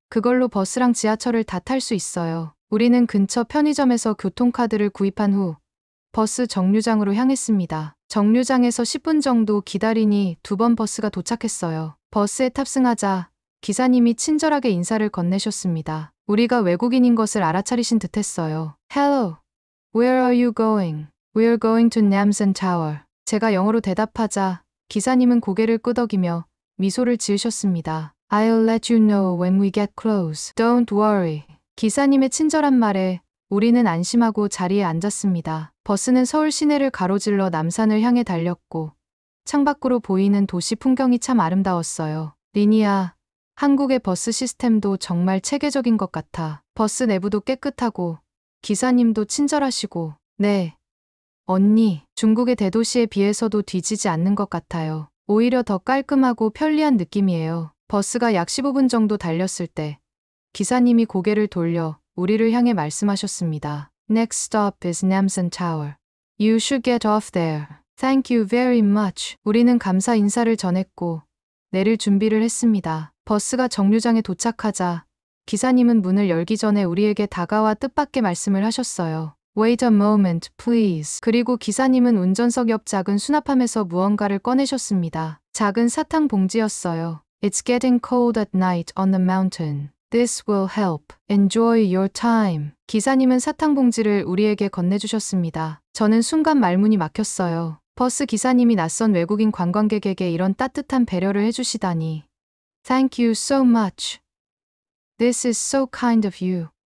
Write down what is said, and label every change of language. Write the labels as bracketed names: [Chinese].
[Korean] 그걸로 버스랑 지하철을 다 탈 수 있어요. 우리는 근처 편의점에서 교통카드를 구입한 후 버스 정류장으로 향했습니다. 정류장에서 10분 정도 기다리니 2번 버스가 도착했어요. 버스에 탑승하자 기사님이 친절하게 인사를 건네셨습니다. 우리가 외국인인 것을 알아차리신 듯했어요. [English] Hello, where are you going? We're going to Namsan Tower. [Korean] 제가 영어로 대답하자 기사님은 고개를 끄덕이며 미소를 지으셨습니다. [English] I'll let you know when we get close. Don't worry. [Korean] 기사님의 친절한 말에 우리는 안심하고 자리에 앉았습니다. 버스는 서울 시내를 가로질러 남산을 향해 달렸고 창밖으로 보이는 도시 풍경이 참 아름다웠어요. 리니야, 한국의 버스 시스템도 정말 체계적인 것 같아. 버스 내부도 깨끗하고 기사님도 친절하시고. 네. 언니, 중국의 대도시에 비해서도 뒤지지 않는 것 같아요. 오히려 더 깔끔하고 편리한 느낌이에요. 버스가 약 15분 정도 달렸을 때 기사님이 고개를 돌려 우리를 향해 말씀하셨습니다. [English] Next stop is Namsan Tower. You should get off there. Thank you very much. [Korean] 우리는 감사 인사를 전했고 내릴 준비를 했습니다. 버스가 정류장에 도착하자 기사님은 문을 열기 전에 우리에게 다가와 뜻밖의 말씀을 하셨어요. [English] Wait a moment, please. [Korean] 그리고 기사님은 운전석 옆 작은 수납함에서 무언가를 꺼내셨습니다. 작은 사탕 봉지였어요. [English] It's getting cold at night on the mountain. This will help. Enjoy your time. [Korean] 기사님은 사탕 봉지를 우리에게 건네주셨습니다. 저는 순간 말문이 막혔어요. 버스 기사님이 낯선 외국인 관광객에게 이런 따뜻한 배려를 해주시다니. [English] Thank you so much. This is so kind of you.